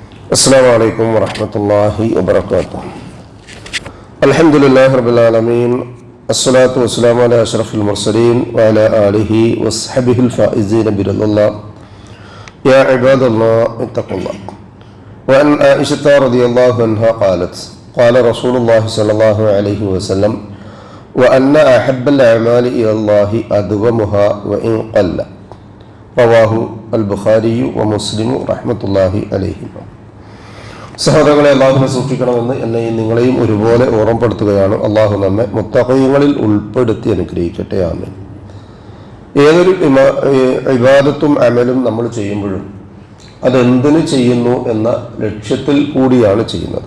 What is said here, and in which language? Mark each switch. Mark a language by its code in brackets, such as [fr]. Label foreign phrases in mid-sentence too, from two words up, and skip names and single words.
[ar] السلام عليكم ورحمة الله وبركاته. الحمد لله رب العالمين، الصلاة والسلام على أشرف المرسلين وعلى آله وصحبه الفائزين برضا الله. يا عباد الله اتقوا الله. وعن عائشة رضي الله عنها قالت: قال رسول الله صلى الله عليه وسلم: وأن أحب الأعمال إلى الله أدومها وإن قل. رواه البخاري ومسلم رحمة الله عليهما. [ml] സഹോദരങ്ങളെ, അള്ളാഹുവിനെ സൂക്ഷിക്കണമെന്ന് എന്നെയും നിങ്ങളെയും ഒരുപോലെ ഓർമ്മപ്പെടുത്തുകയാണ്. അള്ളാഹു നമ്മെ മുത്തഖീങ്ങളിൽ ഉൾപ്പെടുത്തി അനുഗ്രഹിക്കട്ടെ. ആമീൻ. ഏതൊരു ഇബാദത്തും അമലും നമ്മൾ ചെയ്യുമ്പോഴും അതെന്തിനു ചെയ്യുന്നു എന്ന ലക്ഷ്യത്തിൽ കൂടിയാണ് ചെയ്യുന്നത്.